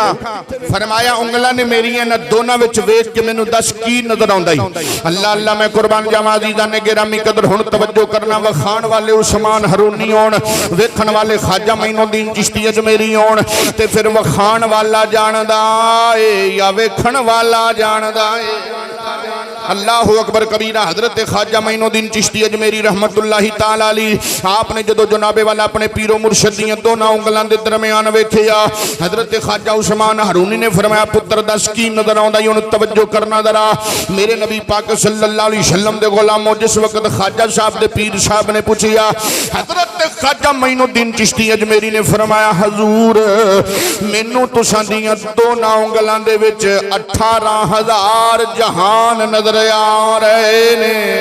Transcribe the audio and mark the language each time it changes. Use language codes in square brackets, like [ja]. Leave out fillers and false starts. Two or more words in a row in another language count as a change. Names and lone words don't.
[pa] فرمایا انگلاں نے میریاں نا دوناں وچ ویکھ کے مینوں دس کی نظر آؤندا ہے. اللہ اللہ میں قربان جاواں عزیزانِ گرامی قدر ہن توجہ کرنا. وکھان والے عثمان ہارونی ہون، ویکھن والے خواجہ معین الدین چشتی اجمیری ہون، تے فیر وکھان والا جاندا ہے یا ویکھن والا جاندا ہے. [ar] الله أكبر كبيرا. [pa] حضرت خواجہ معین الدین چشتی اجمیری [ar] رحمة الله تعالى عليه [pa] آپ نے جدوں جنابِ والا اپنے پیر و مرشد دی دوناں انگلاں دے درمیان ویکھیا، حضرت خواجہ عثمان ہارونی نے فرمایا پتر دس کی نظر آؤندا? ہن توجہ کرنا ذرا. میرے نبی پاک [ar] صلى الله عليه وسلم [pa] دے غلامو جس ویلے خواجہ صاحب دے پیر صاحب نے پچھیا، حضرت خواجہ معین الدین چشتی اجمیری نے فرمایا حضور مینوں تساں دیاں دوناں انگلاں دے وچ 18,000 جہان نظر آ رہے نے.